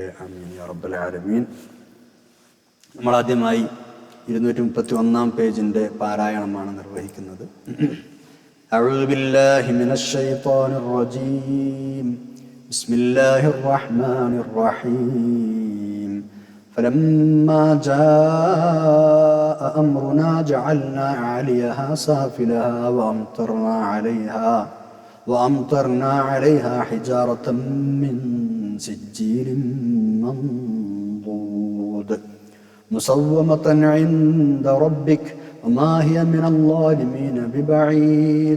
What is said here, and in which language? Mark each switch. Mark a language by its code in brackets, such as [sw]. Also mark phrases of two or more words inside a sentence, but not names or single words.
[ar] آمين يا رب العالمين. [ml] നമ്മൾ ആദ്യമായി 231 പേജിന്റെ പാരായണമാണ് നിർവഹിക്കുന്നത്. [ar] أعوذ بالله من الشيطان الرجيم. بسم الله الرحمن الرحيم. فلما جاء أمرنا جعلنا عاليها سافلها وأمطرنا عليها حجارة من سجيل منضود مسومة عند ربك وما هي من الظالمين ببعيد.